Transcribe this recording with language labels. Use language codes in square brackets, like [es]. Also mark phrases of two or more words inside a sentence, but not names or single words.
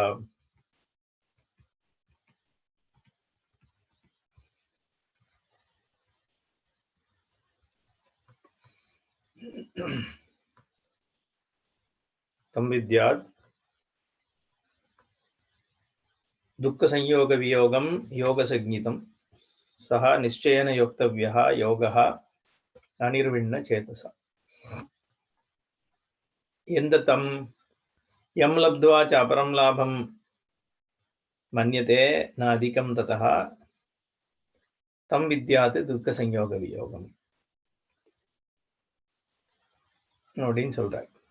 [sa] तं विद्यात् दुःखसंयोगवियोगं योगसंज्ञितं सः निश्चयेन योक्तव्यः योगः अनिर्विण्णचेतसा எந்த तं यं लब्ध्वा च अपरं लाभं मन्यते न अधिकं ततः तं विद्यात् दुःख संयोग वियोगम् [ta] அப்படின்னு சொல்றார்.